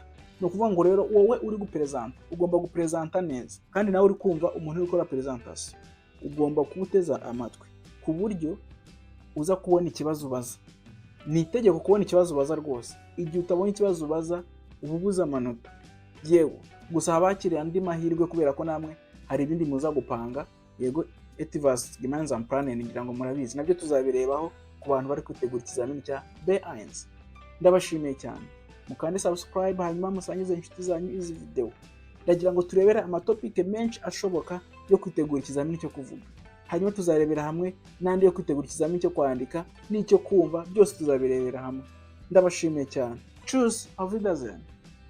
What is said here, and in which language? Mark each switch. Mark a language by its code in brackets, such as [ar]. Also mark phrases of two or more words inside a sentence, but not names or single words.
[rw] Ni ukuvuga ngo rero wowe uri gupresenta ugomba gupresenta neza, kandi nawe uri kumva umuntu uri gukora presentation ugomba kumuteza amatwi ku buryo uza kubona ikibazo ubaza. Ni itegeko kubona ikibazo ubaza rwose. Igihe utabonye ikibazo ubaza uba ubuze amanota. Yego, gusa habakiriye andi mahirwe kubera ko namwe hari ibindi muza gupanga. Yego, [de] etwas gemeinsam planen, [rw] ngira ngo murabizi. Nabyo tuzabirebaho ku bantu bari kwitegura ikizamini cya B1. Ndabashimiye cyane. Mukande subscribe hanyuma musangize inshuti zanyu izi video. Ndagira ngo turebere amatopic menshi ashoboka yo kwitegura ikizamini cyo kuvuga. Hanyuma tuzarebera hamwe n'andi yo kwitegura ikizamini cyo kwandika n'icyo kumva, byose tuzabirebera hamwe. Ndabashimiye cyane. [de] Tschüss, auf Wiedersehen.